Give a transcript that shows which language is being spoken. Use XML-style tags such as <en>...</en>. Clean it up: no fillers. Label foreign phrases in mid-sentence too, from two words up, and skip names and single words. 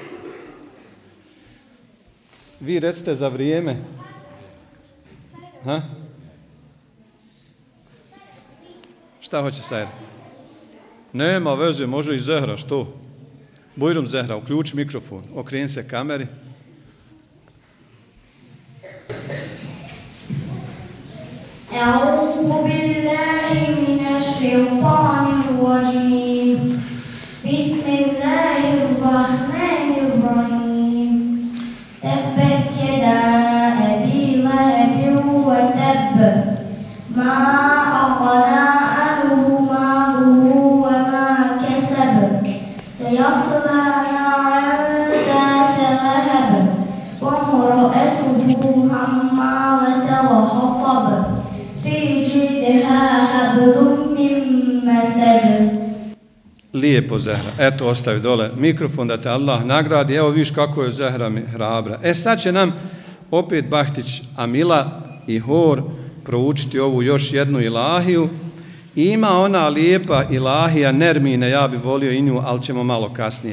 <bs>Vi recite za vrijeme. Šta hoće Sajra? Nema veze, može i Zehra, što? Bujrum, Zehra, uključi mikrofon, okreni se kameri.</bs> <ar>أعوذ بالله من الشيطان الرجيم بسم الله الرحمن الرحيم تبت يدا أبي لهب وتب ما أغنى عنه ماله وما كسب سيصلى نارا ذات لهب وامرأته حمالة وحطب في جيدها حبل من مسد.</ar> <bs>Lijepo, Zehra. Eto, ostavi dole mikrofon da te Allah nagradi. Evo viš kako je Zehra mi hrabra. Sad će nam opet Bahtić Amila i Hor proučiti ovu još jednu ilahiju. Ima ona lijepa ilahija Nermine, ja bi volio i nju, ali ćemo malo kasnije.</bs>